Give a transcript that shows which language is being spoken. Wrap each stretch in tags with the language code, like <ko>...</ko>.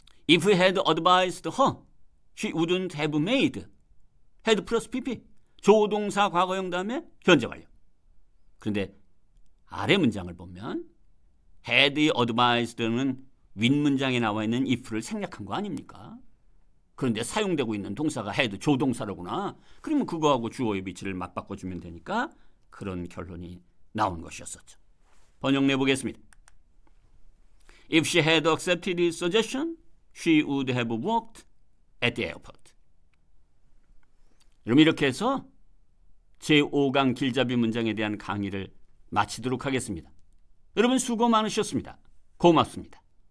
<en>If we had advised her, she wouldn't have made. had 플러스 pp.</en> <ko>조동사 과거형 다음에 현재 완료. 그런데 아래 문장을 보면 had advised는 윗문장에 나와 있는 if를 생략한 거 아닙니까? 그런데 사용되고 있는 동사가 had 조동사로구나. 그러면 그거하고 주어의 위치를 맞바꿔주면 되니까 그런 결론이 나온 것이었었죠. 번역 내보겠습니다.</ko> <en>If she had accepted his suggestion, she would have worked at the airport.</en> <ko>그럼 이렇게 해서 제5강 길잡이 문장에 대한 강의를 마치도록 하겠습니다. 여러분 수고 많으셨습니다. 고맙습니다.</ko>